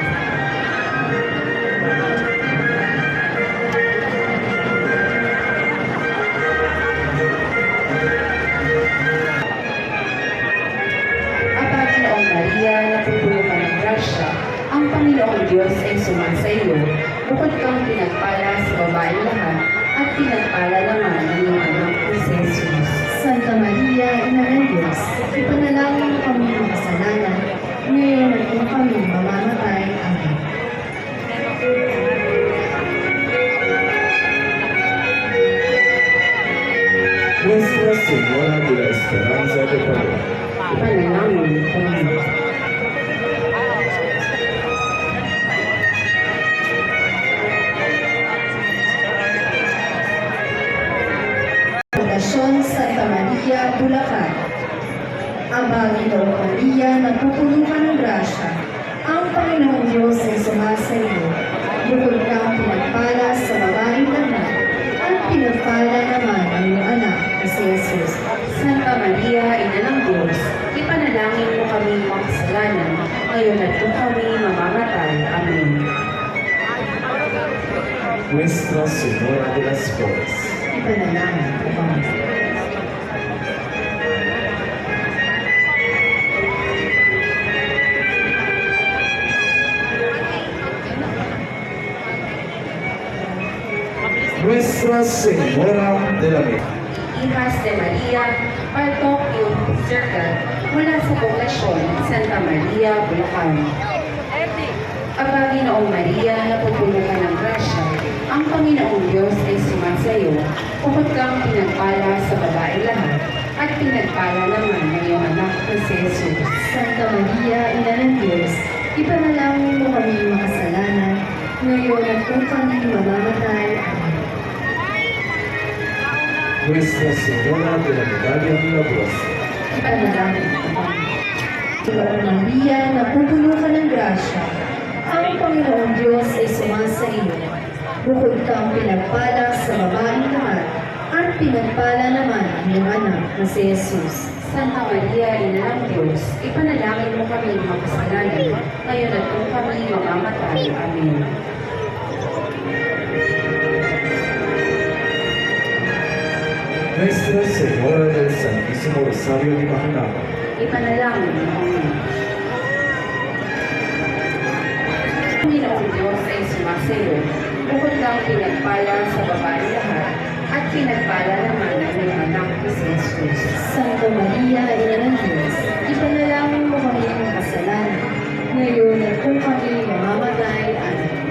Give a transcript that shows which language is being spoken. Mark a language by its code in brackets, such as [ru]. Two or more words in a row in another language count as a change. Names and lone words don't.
[tl] Aba, Ginoong Maria, napupuno ka ng grasya, ang Panginoong Diyos ay sumasayo, bukod kang pinagpala sa babaeng lahat, at pinagpala naman ang iyong anak na si Jesus. Santa Maria, Ina ng Diyos, ipanalangin mo kami mga kasalanan, ngayon at kung kami mamamatay. Amen. Nuestra Señora de la Esperanza de Padre. Ipanalangin mo kami. Poblasyon Santa Maria, Bulacan. Aba, Ginoong Maria, napupuno ka ng grasya. Ang Panginoong Diyos ay sumasa iyo. Bukod kang pinagpala sa babaeng lahat, at pinagpala naman ang iyong anak na si Jesus. Santa Maria, Ina ng Diyos, ipanalangin mo kami mga kasalanan, ngayon at kung kami mamamatay. Amen. Nuestra Señora de las Flores. Ipanalangin mo kami. Nuestra Señora de la Merced. Hijas de Maria, Partok yung Circle, mula sa Poblasyon Santa Maria, Bulacan. Aba, Ginoong Maria, napupuno ka ng grasya, ang Panginoong Diyos ay sumasayo, bukod kang pinagpala sa babaeng lahat, at pinagpala naman ng iyong anak na si Jesus. Santa Maria, Ina ng Diyos, ipanalangin mo kami mga kasalanan, ngayon at kung kami mamamatay. Amen. Nuestra Señora de la Medalla Milagrosa. Ipanalangin mo kami. Ginoong Maria, napupuno ka ng grasya. Ang Panginoong Diyos ay sumasa iyo. Bukod kang pinagpala sa babaeng lahat, at pinagpala naman ang iyong anak na si Jesus. Santa Maria, Ina ng Diyos, ipanalangin mo kami mga kasalanan, ngayon at kung kami mamamatay. Amen. Nuestra Señora del Santísimo Rosario de Mahanama. Ipanalangin mo kami. Panginoong Diyos ay sumasayo, bukod kang pinagpala sa babaeng lahat, at pinagpala naman ang iyong anak na si Jesus. Santa Maria, Ina ng Diyos, ipanalangin mo kami ang kasalanan, ngayon at kung kami mamamatay. Amen.